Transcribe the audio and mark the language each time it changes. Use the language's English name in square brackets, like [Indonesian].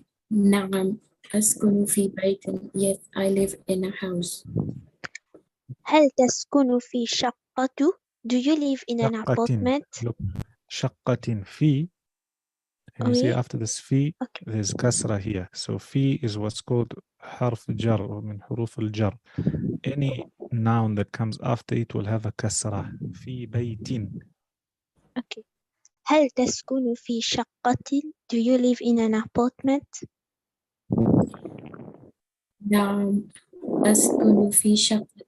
[Arabic] نعم أسكن في بيت. [English] Yes, I live in a house. [Arabic] هل تسكن في شقة؟ [English] Do you live in an apartment? Look, [Arabic] شقة في. [English] And you see [French] Oui. [English] after this في, Okay. there's kasra here. So في is what's called [Arabic] حرف جر [English] or [Arabic] من حروف الجر. [English] Any noun that comes after it will have a kasra. [Arabic] في بيت. Okay. هل تسكن في شقة? [English] Do you live in an apartment? [Arabic] نعم أسكن في شقة.